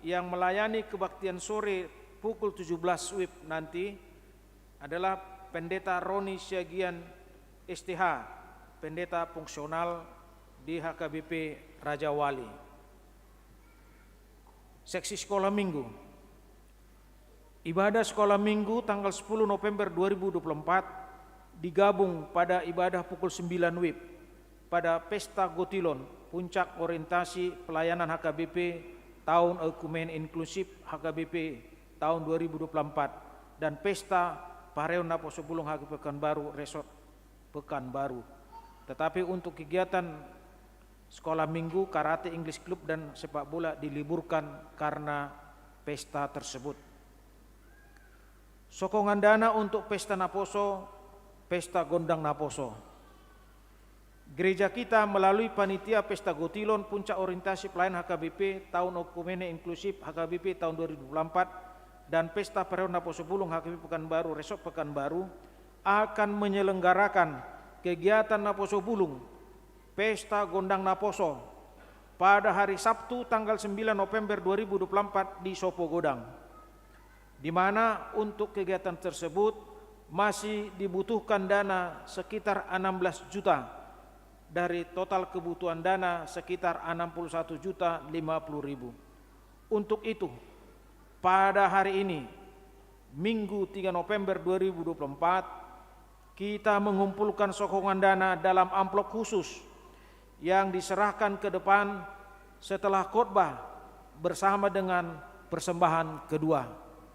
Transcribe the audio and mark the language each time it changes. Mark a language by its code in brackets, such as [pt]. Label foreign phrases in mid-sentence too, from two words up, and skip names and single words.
[id] Yang melayani kebaktian sore pukul 17 WIB nanti adalah Pendeta Roni Syagian STH, pendeta fungsional di HKBP Raja Wali. Seksi sekolah minggu. Ibadah sekolah minggu tanggal 10 November 2024 digabung pada ibadah pukul 9 WIB pada Pesta Gotilon, puncak orientasi pelayanan HKBP Tahun Ekumen Inklusif HKBP tahun 2024, dan Pesta Pareon Naposo Bulung HKBP Pekanbaru, Resort Pekanbaru. Tetapi untuk kegiatan sekolah minggu, karate, English Club, dan sepak bola diliburkan karena pesta tersebut. Sokongan dana untuk Pesta Naposo, Pesta Gondang Naposo. Gereja kita melalui panitia Pesta Gotilon puncak orientasi pelayanan HKBP Tahun Okumene Inklusif HKBP tahun 2024 dan Pesta Pareon Naposo Bulung HKBP Pekanbaru, Resort Pekanbaru akan menyelenggarakan kegiatan Naposo Bulung, Pesta Gondang Naposo pada hari Sabtu tanggal 9 November 2024 di Sopo Godang. di mana untuk kegiatan tersebut masih dibutuhkan dana sekitar 16 juta dari total kebutuhan dana sekitar 61.050.000. Untuk itu, pada hari ini, Minggu 3 November 2024, kita mengumpulkan sokongan dana dalam amplop khusus yang diserahkan ke depan setelah khotbah bersama dengan persembahan kedua.